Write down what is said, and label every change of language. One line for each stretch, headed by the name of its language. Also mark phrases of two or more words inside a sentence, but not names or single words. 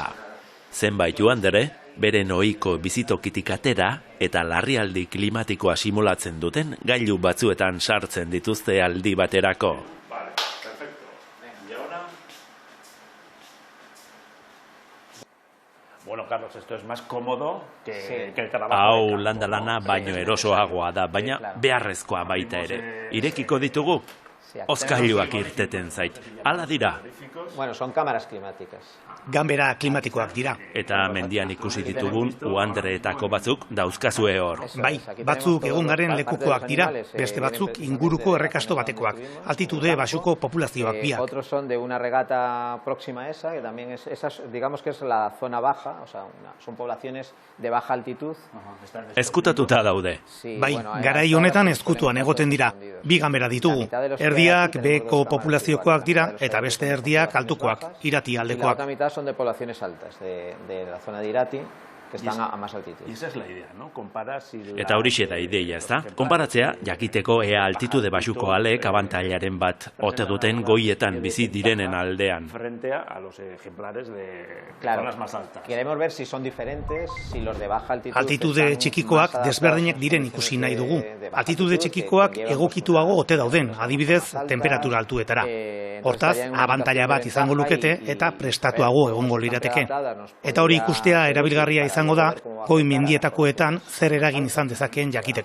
Basque: Zenbait Uandere, beren ohiko bizitokitik atera eta larrialdi klimatikoa simulatzen duten gailu batzuetan sartzen dituzte aldi baterako.
Spanish: Bueno, Carlos, esto es más cómodo que el trabajo.
Basque: Hau landa-lana baino erosoagoa da, baina beharrezkoa baita ere. Irekiko ditugu, hozkailuak irteten zait. Hala dira.
Spanish: Bueno, son cámaras climáticas.
Basque: Ganbera klimatikoak dira. Eta mendian ikusi ditugun Uandereetako batzuk dauzkazue hor. Bai, batzuk egon lekukoak dira, beste batzuk inguruko errekasto batekoak, altitude basuko populazioak biak.
Spanish: Otros son de una regata próxima a esa, que también es, digamos que es la zona baja, o sea, son poblaciones de baja altitud.
Basque: Ezkutatuta daude. Bai, garai honetan ezkutuan egoten dira. Bi ganbera ditugu. Erdiak beheko populaziokoak dira eta beste erdiak altukoak, Irati aldekoak.
Spanish: La otra mitad son de poblaciones altas, de la zona de Irati, que están a más altitud. Y esa es la idea, ¿no? Comparar si...
Basque: Eta horixe da ideia, ez da? Konparatzea, jakiteko ea altitude basuko aleek abantailaren bat ote duten goietan bizi direnen aldean.
Spanish: Frente a los ejemplares de zonas más altas. Queremos ver si son diferentes, si los de baja altitud...
Basque: Altitude txikikoak desberdinek diren ikusi nahi dugu. Altitude txikikoak egokituago ote dauden, adibidez, temperatura altuetara. Hortaz, abantaila bat izango lukete eta prestatuago egongo lirateke. Eta hori ikustea erabilgarria izango da, goi mendietakoetan zer eragin izan dezakeen jakiteko.